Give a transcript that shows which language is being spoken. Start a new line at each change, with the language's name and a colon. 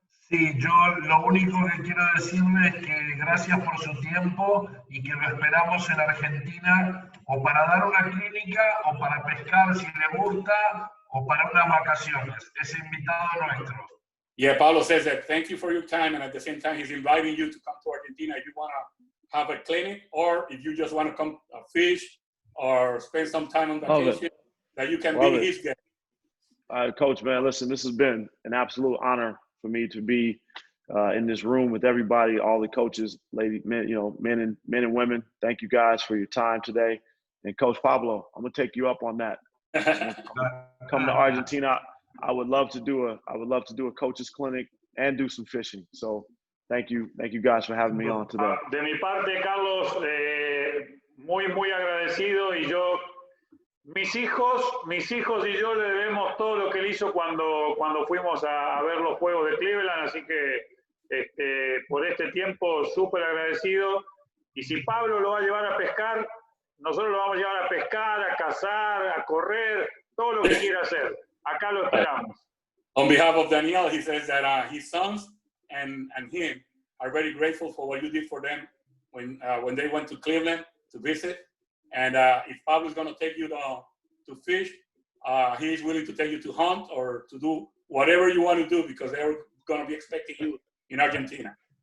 Spanish: Sí, yo lo único que quiero decirle es que gracias por su tiempo y que lo esperamos en Argentina o para dar una clínica o para pescar si le gusta o para unas vacaciones. Es invitado nuestro.
English: Yeah, Pablo says that thank you for your time, and at the same time he's inviting you to come to Argentina if you want to have a clinic or if you just want to come fish or spend some time on vacation, that you can be his guest. Coach, man, listen, this has been an absolute honor for me to be in this room with everybody, all the coaches, men and women. Thank you guys for your time today. And Coach Pablo, I'm gonna take you up on that. Come to Argentina. I would love to do a coaches clinic and do some fishing. So thank you guys for having me on today.
Spanish: De mi parte, Carlos, muy agradecido, y yo, mis hijos y yo le debemos todo lo que él hizo cuando fuimos a ver los juegos de Cleveland, así que por este tiempo súper agradecido. Y si Pablo lo va a llevar a pescar, nosotros lo vamos a llevar a pescar, a cazar, a correr, todo lo que quiera hacer. Acá lo esperamos.
English: On behalf of Daniel, he says that his sons and him are very grateful for what you did for them when they went to Cleveland to visit. And if Pablo is going to take you to fish, he is willing to take you to hunt or to do whatever you want to do because they're going to be expecting you in Argentina.